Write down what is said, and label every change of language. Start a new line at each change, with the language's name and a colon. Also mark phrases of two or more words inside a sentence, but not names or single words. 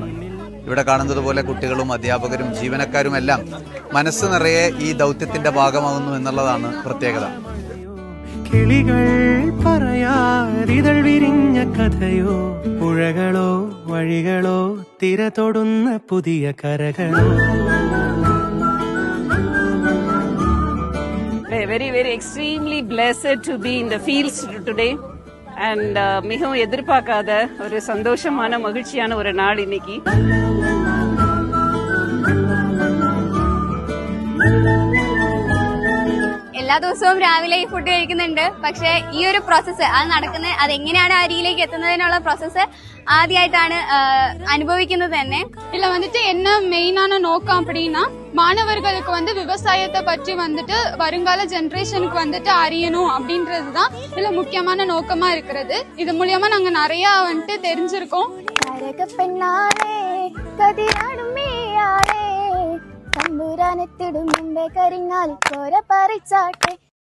Malayalam: ഇവിടെ കാണുന്നതുപോലെ കുട്ടികളും അധ്യാപകരും ജീവനക്കാരുമെല്ലാം മനസ്സ് നിറയെ ഈ ദൌത്യത്തിന്റെ ഭാഗമാകുന്നു എന്നുള്ളതാണ് പ്രത്യേകത. കിളികൾ പറയാരിതൾ വിരിഞ്ഞ കഥയോ, പുഴകളോ വഴികളോ തിര തൊടുന്ന പുതിയ കരകളോ.
English: Very extremely blessed to be in the fields today and
Tamil: மிகவும் எதிர்பார்க்காத ஒரு சந்தோஷமான மகிழ்ச்சியான ஒரு நாள் இன்னைக்கு.
Malayalam: എല്ലാ ദിവസവും രാവിലെ ഈ ഫുഡ് കഴിക്കുന്നുണ്ട്. പക്ഷെ ഈ ഒരു പ്രോസസ്സ് അതെങ്ങനെയാണ് അരിയിലേക്ക് എത്തുന്നതിനുള്ള പ്രോസസ്സ് ആദ്യമായിട്ടാണ് അനുഭവിക്കുന്നത് തന്നെ.
Tamil: இதுல வந்துட்டு என்ன மெயினான நோக்கம் அப்படின்னா, மாணவர்களுக்கு வந்து விவசாயத்தை பற்றி வந்துட்டு வருங்கால ஜெனரேஷனுக்கு வந்துட்டு அறியணும் அப்படின்றதுதான் இதுல முக்கியமான நோக்கமா இருக்கிறது. இது மூலியமா நாங்க நிறைய வந்துட்டு தெரிஞ்சிருக்கோம்.
Malayalam: തമ്പുരാനെത്തിടും മുമ്പേ കരിങ്ങാലി കോര പറിച്ചാട്ടെ,